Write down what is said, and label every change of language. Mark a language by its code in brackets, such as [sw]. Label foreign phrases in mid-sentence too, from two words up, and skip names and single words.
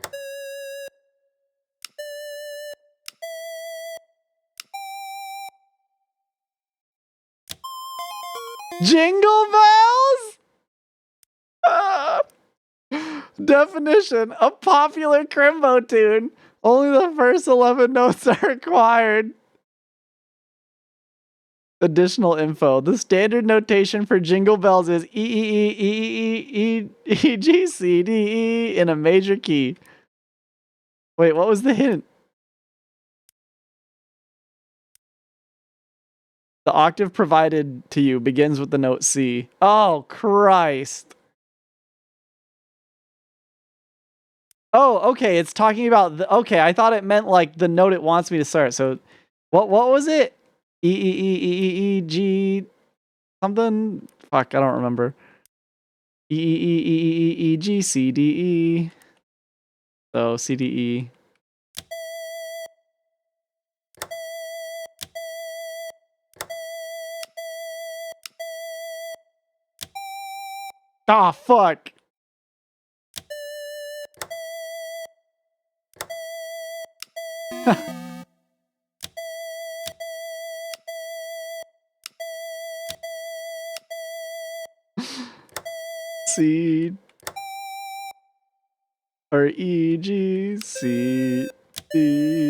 [en] Jingle bells? Definition. A popular Crimbo tune. Only the first 11 notes are required. Additional info. The standard notation for jingle bells is E E E E E E G C D E in a major key. Wait, what was the hint? The octave provided to you begins with the note C. Oh, Christ. Oh, okay. It's talking about the, okay. I thought it meant like the note it wants me to start. So, what was it? E something. Fuck, I don't remember. E G C D E. So C D E. Ah, fuck. C or E G C D.